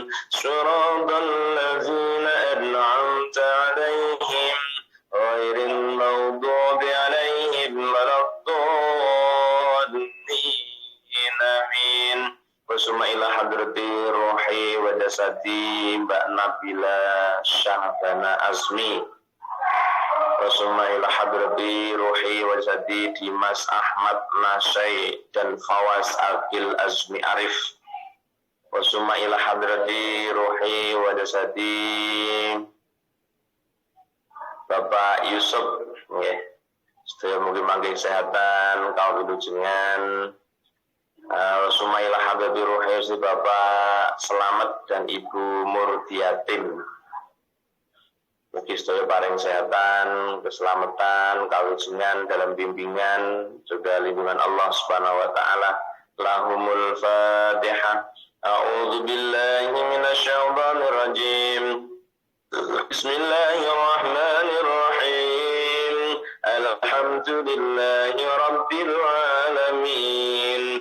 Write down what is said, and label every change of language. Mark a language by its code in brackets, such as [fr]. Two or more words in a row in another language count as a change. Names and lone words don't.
[ar] صراط الذين أنعمت عليهم غير المغضوب عليهم ولا الضالين. آمين وثم إلى حضرة روح وجسد Mbak Nabila Syahbana Azmi. وثم إلى حضرة روح وجسد Dimas Ahmad Nasai dan Fawaz Akil Azmi Arif. وثم إلى حضرة روح وجسد Bapak Yusuf nggih. [jv] Sedaya mugi-mugi kesehatan, kawilujengan. [ar] وثم إلى حضرة روح سي Bapak Selamat dan Ibu Murdiatin. [jv] Mugi sedaya paring kesehatan, keselamatan, kawilujengan [id] dalam bimbingan juga lindungan [ar] الله سبحانه وتعالى. لهم الفاتحة. أعوذ بالله من الشيطان الرجيم. بسم الله الرحمن الرحيم. الحمد لله رب العالمين.